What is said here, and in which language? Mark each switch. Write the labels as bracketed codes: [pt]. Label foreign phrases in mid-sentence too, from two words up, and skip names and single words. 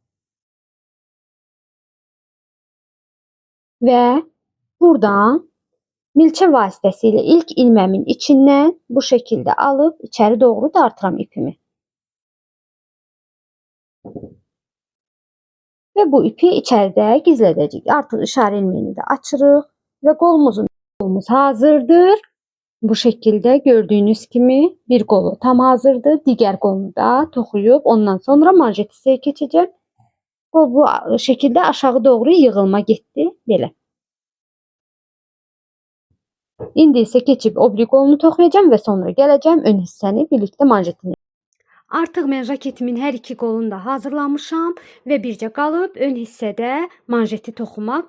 [tr] Ve buradan milçə vasitəsilə ilk ilməmin içindən bu şekilde alıp içeri doğru dartıram ipimi. [az] Ve bu ipi içeride gizlədəcəyik. Artıq işarə ilməyini də açırıq [tr] ve kolumuz hazırdır. Bu şekilde gördüğünüz gibi bir kolu tam hazırdır. [az] Diğer kolunu da toxuyub ondan sonra manjet hissəyə keçəcəm. [tr] Bu şekilde aşağı doğru yığılma getdi. [az] Belə. İndi isə keçib o biri kolunu toxuyacağım və sonra gələcəm ön hissəni birlikdə manjetini. Artıq mən raketimin hər iki qolunu da hazırlamışam və bircə qalıb ön hissədə manjeti toxumaq.